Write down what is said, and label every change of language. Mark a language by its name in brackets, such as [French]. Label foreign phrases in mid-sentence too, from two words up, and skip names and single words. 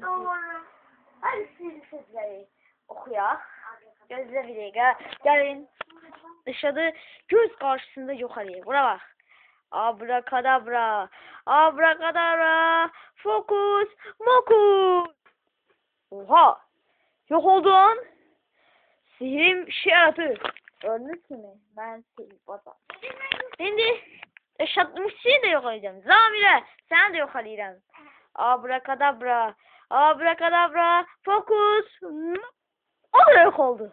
[Azerbaijani] Doğru. Hadi sirləri oxuyaq. Gözlə bir dəqiqə. Gəlin. Rəşadı göz qarşısında yox edəyik. Bura bax. Abrakadabra. Abrakadabra. Fokus. Mokus. [Turkish] Oha. Yok oldun. Sihrim şey yaratır. Gördünüz mü? Ben sihirbazam. Şimdi Rəşadmışçıyı da yok edeceğim. Zamire. Sen de yok edeceğim. Abrakadabra. Abrakadabra. Fokus. O da yok oldu.